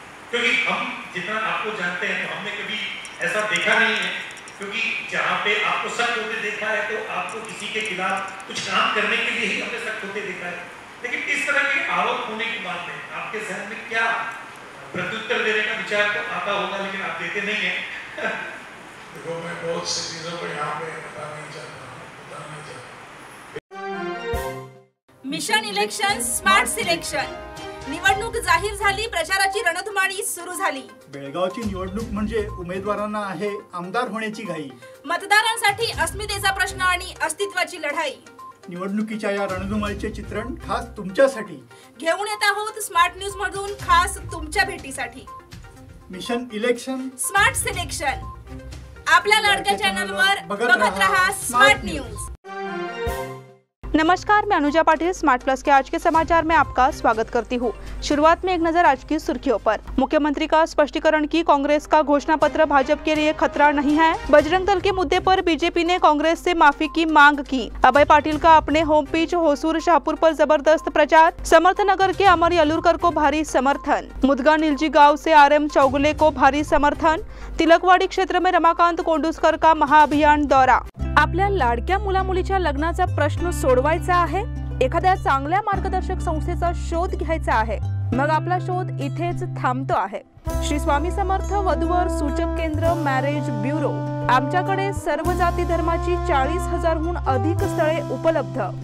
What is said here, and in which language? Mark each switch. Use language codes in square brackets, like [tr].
[hi] क्योंकि हम जितना आपको जानते हैं तो हमने कभी ऐसा देखा नहीं है, क्योंकि जहाँ पे आपको सख्त होते देखा है तो आपको किसी के खिलाफ कुछ काम करने के लिए ही हमने सख्त होते देखा है। लेकिन इस तरह के आरोप होने के बाद में आपके जहन में क्या प्रत्युत्तर देने का विचार तो आता होगा, लेकिन आप देते नहीं है। देखो मैं बहुत सी चीजों को यहाँ पे बताना नहीं चाहता। [en] mission election smart selection [mr] निवडणूक जाहीर झाली, प्रचाराची रणधुमाळी सुरू झाली। बेळगावची निवडणूक म्हणजे उमेदवारांना आहे आमदार होण्याची घाई, मतदारांसाठी अस्मितेचा प्रश्न आणि अस्तित्वाची लढाई। निवडणुकीच्या या रणधुमाळीचे चित्रण खास तुमच्यासाठी घेऊन येत आहोत स्मार्ट न्यूज मधून खास तुमच्या भेटीसाठी [en] Mission election smart selection. [mr] आपल्या लाडक्या चॅनलवर बघत रहा स्मार्ट न्यूज. [hi] नमस्कार, मैं अनुजा पाटिल स्मार्ट प्लस के आज के समाचार में आपका स्वागत करती हूँ. शुरुआत में एक नजर आज की सुर्खियों पर. मुख्यमंत्री का स्पष्टीकरण की कांग्रेस का घोषणा पत्र भाजपा के लिए खतरा नहीं है. बजरंग दल के मुद्दे पर बीजेपी ने कांग्रेस से माफी की मांग की. अभय पाटिल का अपने होम पिच होसूर शाहपुर पर जबरदस्त प्रचार. समर्थनगर के अमर यलुरकर को भारी समर्थन. मुदगा निलजी गांव से RM चौगुले को भारी समर्थन. तिलकवाड़ी क्षेत्र में रमाकांत कोंडुस्कर का महाअभियान दौरा. [mr] आपल्या लाडक्या मुलामुलीच्या लग्नाचा प्रश्न सोडवायचा आहे, एखाद्या चांगल्या मार्गदर्शक संस्थेचा शोध घ्यायचा आहे, मग आपला शोध इथेच थांबतो आहे. श्री स्वामी समर्थ वधूवर सूचक केंद्र मॅरेज ब्युरो. आमच्याकडे सर्व जाती धर्माची 40,000हून अधिक स्थळे उपलब्ध.